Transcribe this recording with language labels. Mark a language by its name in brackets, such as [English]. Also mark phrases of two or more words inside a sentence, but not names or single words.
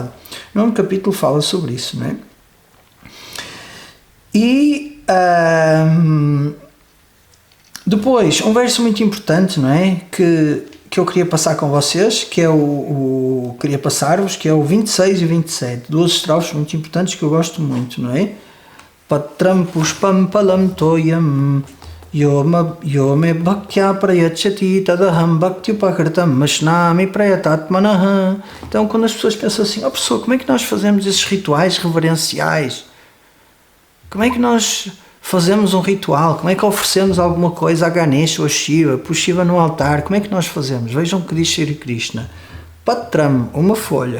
[Portuguese] No capítulo fala sobre isso, não é? E Depois, um verso muito importante, não é? Que eu queria passar com vocês, que é queria passar-vos, que é o 26 e 27. Duas estrofes muito importantes que eu gosto muito, não é? [Sanskrit] पत्रम् पुष्पम् पलम् तोयम् योमे भक्त्या प्रयचति तदहम् भक्ति उपकृतम् मश्नामि प्रयतात्मनः. [Portuguese] Então, quando as pessoas pensam assim, professor, como é que nós fazemos esses rituais reverenciais? Como é que nós fazemos um ritual? Como é que oferecemos alguma coisa a Ganesha ou a Shiva? Por Shiva no altar, como é que nós fazemos? Vejam que diz Shri Krishna. Patram, uma folha.